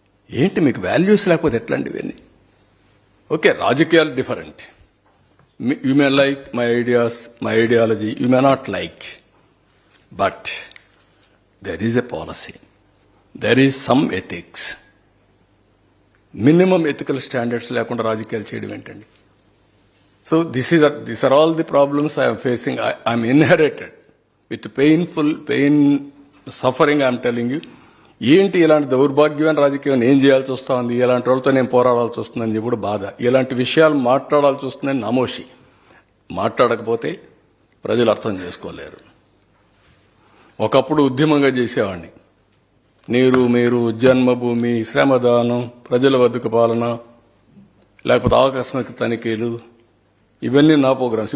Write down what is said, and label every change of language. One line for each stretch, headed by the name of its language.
Telugu: ఏంటి మీకు వాల్యూస్ లేకపోతే ఎట్లాంటివి ఇవన్నీ? ఓకే, రాజకీయాలు different.
English: You may like my ideas, my ideology, you may not like, but there is a policy, there is some ethics. Minimum ethical standards
Telugu: లేకుండా రాజకీయాలు చేయడం ఏంటండి?
English: So these are all the problems I am facing. I am inherited with pain, suffering. I am telling you.
Telugu: ఏంటి ఇలాంటి దౌర్భాగ్యమైన రాజకీయం ఏం చేయాల్సి వస్తుంది, ఇలాంటి వాళ్ళతో నేను పోరాడాల్సి వస్తుందని చెప్పి కూడా బాధ. ఇలాంటి విషయాలు మాట్లాడాల్సి వస్తుందని నమోషి. మాట్లాడకపోతే ప్రజలు అర్థం చేసుకోలేరు. ఒకప్పుడు ఉద్యమంగా చేసేవాడిని. నీరు, మీరు, జన్మభూమి, శ్రమదానం, ప్రజల వద్దకు పాలన, లేకపోతే ఆకస్మిక తనిఖీలు, ఇవన్నీ నా ప్రోగ్రామ్స్.